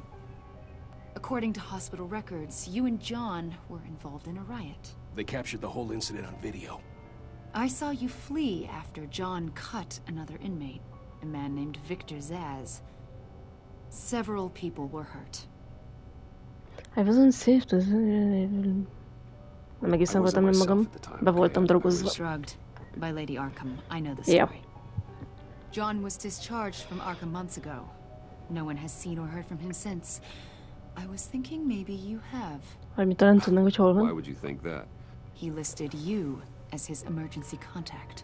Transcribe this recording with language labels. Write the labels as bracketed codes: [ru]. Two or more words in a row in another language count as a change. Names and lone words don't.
[en] According to hospital records, you and John were involved in a riot. They captured the whole incident on video. I saw you flee after John cut another inmate, a man named Victor Zaz. Several people were hurt. I wasn't safe to... [hu] Nem egészen voltam nem magam. Be voltam drogozva. [en] Shrugged by Lady Arkham. I know the story. Yeah. John was discharged from Arkham months ago. No one has seen or heard from him since. I was thinking maybe you have. Why would you think that? He listed you as his emergency contact.